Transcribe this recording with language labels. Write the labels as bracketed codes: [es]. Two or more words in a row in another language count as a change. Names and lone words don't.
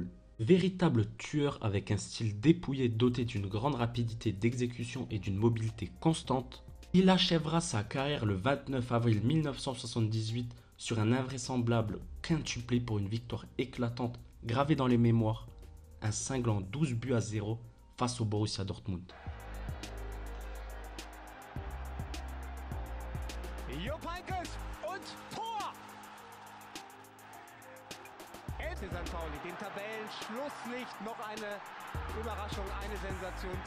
[fr] Véritable tueur avec un style dépouillé doté d'une grande rapidité d'exécution et d'une mobilité constante, il achèvera sa carrière le 29 avril 1978 sur un invraisemblable quintuplé pour une victoire éclatante gravée dans les mémoires, un cinglant 12-0 face au Borussia Dortmund. [de] Jupp Heynckes und Tor! St. Pauli, dem Tabellenschlusslicht noch eine Überraschung, eine Sensation zu.